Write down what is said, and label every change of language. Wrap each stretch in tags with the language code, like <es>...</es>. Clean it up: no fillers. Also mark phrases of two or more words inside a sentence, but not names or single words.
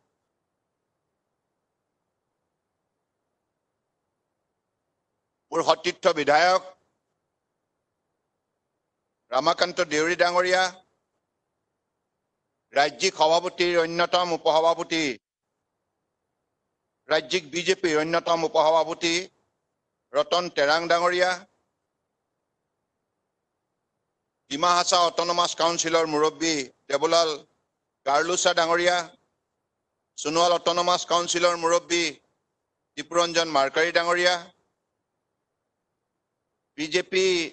<as>মোৰ সতীৰ্থ বিধায়ক ৰামাকান্ত দেউৰী ডাঙৰীয়া, ৰাজ্যিক সভাপতিৰ অন্যতম উপসভাপতি ৰাজ্যিক বিজেপিৰ অন্যতম উপসভাপতি ৰতন টেৰাং ডাঙৰীয়া, ডিমা হাছাও অটোনমাছ কাউন্সিলৰ মুৰব্বী দেৱলাল গাৰ্লোছা ডাঙৰীয়া, ছোণোৱাল অটোনমাছ কাউন্সিলৰ মুৰব্বী দীপৰঞ্জন মাৰ্কাৰী ডাঙৰীয়া, বিজেপি</as>